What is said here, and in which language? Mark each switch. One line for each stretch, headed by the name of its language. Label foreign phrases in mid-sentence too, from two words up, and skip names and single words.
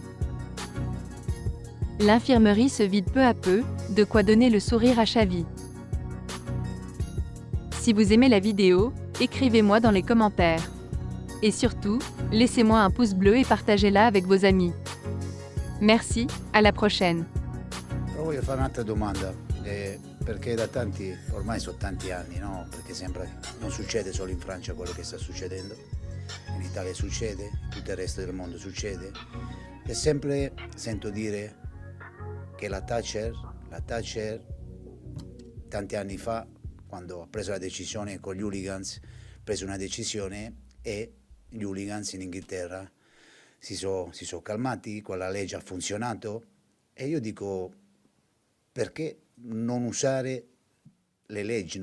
French: L'infirmerie se vide peu à peu, de quoi donner le sourire à Xavi. Si vous aimez la vidéo, écrivez-moi dans les commentaires. Et surtout, laissez-moi un pouce bleu et partagez-la avec vos amis. Merci, à la prochaine.
Italian: Però voglio fare un'altra domanda, perché da tanti, ormai sono tanti anni, no? Perché sembra che non succede solo in Francia quello che sta succedendo, in Italia succede, in tutto il resto del mondo succede, e sempre sento dire che la Thatcher, tanti anni fa, quando ha preso la decisione con gli hooligans, ha preso una decisione e gli hooligans in Inghilterra si sono calmati, quella legge ha funzionato, e io dico, perché non usare le leggi?